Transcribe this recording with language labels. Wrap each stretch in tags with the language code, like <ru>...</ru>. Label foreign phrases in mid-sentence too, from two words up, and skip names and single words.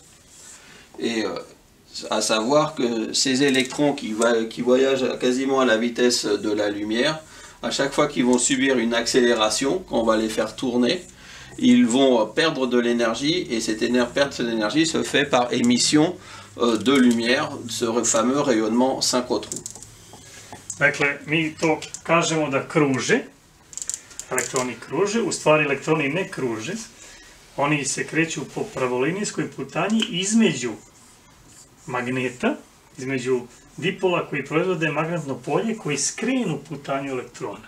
<fr>Et à savoir que ces électrons qui voyagent quasiment à la vitesse de la lumière, à chaque fois qu'ils vont subir une accélération, quand on va les faire tourner, ils vont perdre de l'énergie, et cette perte d'énergie se fait par émission de lumière, ce fameux rayonnement synchrotron.</fr> <bs>Dakle, mi to kažemo da kruže, elektroni kruže, u stvari elektroni ne kruže, oni se kreću po pravolinijskoj putanji između magneta, između dipola koji proizvode magnetno polje koji skrenu putanju elektrona.</bs>